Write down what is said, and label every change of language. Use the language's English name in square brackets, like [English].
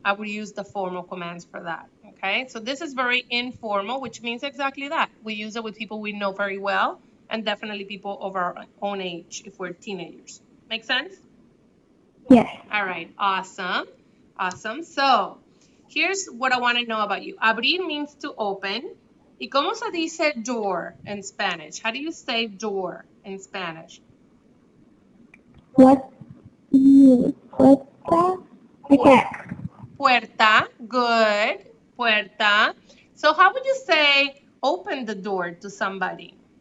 [English] I would use the formal commands for that. Okay, so this is very informal, which means exactly that. We use it with people we know very well and definitely people of our own age if we're teenagers. Make sense? Yes. All right, awesome. Awesome. So here's what I want to know about you. Abrir means to open. [Spanish] ¿Y cómo se dice door in Spanish? [English] How do you say door in Spanish? What? Puerta? I can't. Puerta, good. Puerta. So how would you say open the door to somebody?